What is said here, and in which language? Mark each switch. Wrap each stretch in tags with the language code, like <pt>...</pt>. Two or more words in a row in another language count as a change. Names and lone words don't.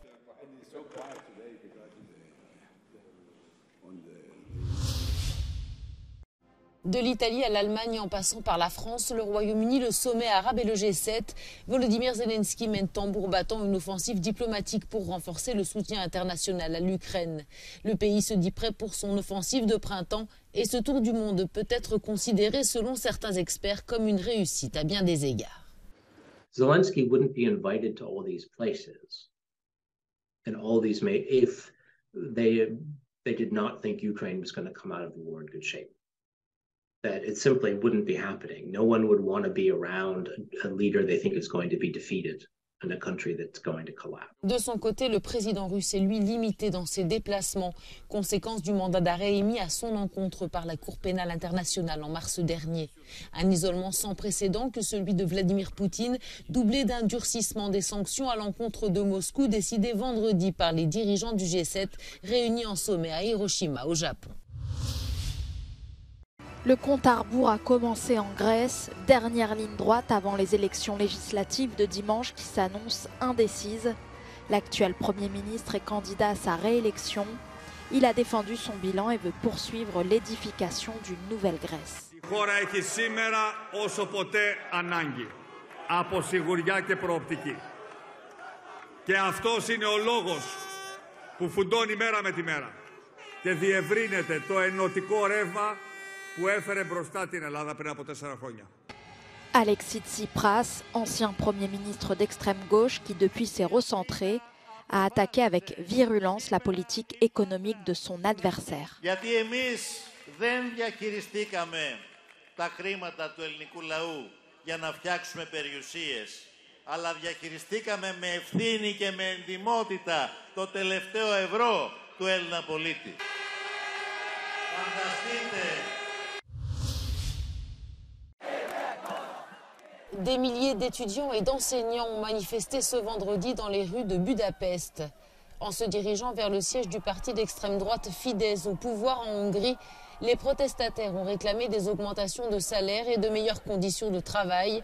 <fr>De l'Italie à l'Allemagne en passant par la France, le Royaume-Uni, le sommet arabe et le G7, Volodymyr Zelensky mène tambour battant une offensive diplomatique pour renforcer le soutien international à l'Ukraine. Le pays se dit prêt pour son offensive de printemps et ce tour du monde peut être considéré selon certains experts comme une réussite à bien des égards.</fr> <en>Zelensky wouldn't be invited to all these places and all these if they did not think Ukraine was going to come out of the war in good shape. That it simply wouldn't be happening. No one would want to be around a leader they think is going to be defeated in a country that's going to collapse.</en> <fr>De son côté, le président russe est lui limité dans ses déplacements, conséquence du mandat d'arrêt émis à son encontre par la Cour pénale internationale en mars dernier. Un isolement sans précédent que celui de Vladimir Poutine, doublé d'un durcissement des sanctions à l'encontre de Moscou décidé vendredi par les dirigeants du G7 réunis en sommet à Hiroshima au Japon. Le compte à rebours a commencé en Grèce, dernière ligne droite avant les élections législatives de dimanche qui s'annoncent indécises. L'actuel Premier ministre est candidat à sa réélection. Il a défendu son bilan et veut poursuivre l'édification d'une nouvelle Grèce.</fr> <el>Η χώρα έχει σήμερα όσο ποτέ ανάγκη από σιγουριά και προοπτική. Και αυτός είναι ο λόγος που φουντώνει μέρα με τη μέρα και διευρύνεται το ενωτικό ρεύμα που έφερε μπροστά την Ελλάδα πριν από 4 χρόνια.</el> <fr>Alexis Tsipras, ancien Premier ministre d'extrême gauche qui depuis s'est recentré, a attaqué avec virulence la politique économique de son adversaire.</fr> <el>Γιατί εμείς δεν διαχειριστήκαμε τα χρήματα του ελληνικού λαού για να φτιάξουμε περιουσίες, αλλά διαχειριστήκαμε με ευθύνη και με εντιμότητα το τελευταίο ευρώ του Έλληνα πολίτη. Φανταστείτε.</el> <fr>Des milliers d'étudiants et d'enseignants ont manifesté ce vendredi dans les rues de Budapest. En se dirigeant vers le siège du parti d'extrême droite Fidesz au pouvoir en Hongrie, les protestataires ont réclamé des augmentations de salaire et de meilleures conditions de travail.</fr>